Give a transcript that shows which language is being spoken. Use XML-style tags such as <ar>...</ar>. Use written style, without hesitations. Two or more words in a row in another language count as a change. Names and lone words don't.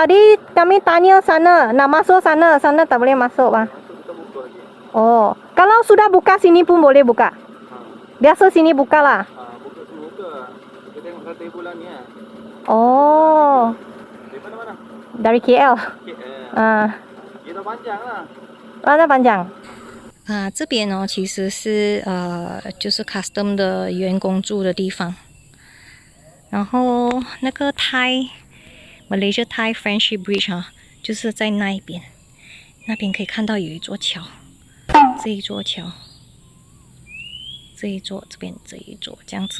<ms>Tadi kami tanya sana, nak masuk sana, sana tak boleh masuk bang. Oh, kalau sudah buka sini pun boleh buka. Biasa sini buka lah. Kita tengok rantai bulan ni ah. Oh. Dari mana? Dari KL. Kita panjang lah.</ms> <zh>那班长这边哦，其实是就是 custom 的员工住的地方。然后那个Malaysia Thai Friendship Bridge 啊，就是在那一边，那边可以看到有一座桥，这一座桥，这一座，这边这一座，这样子。</zh>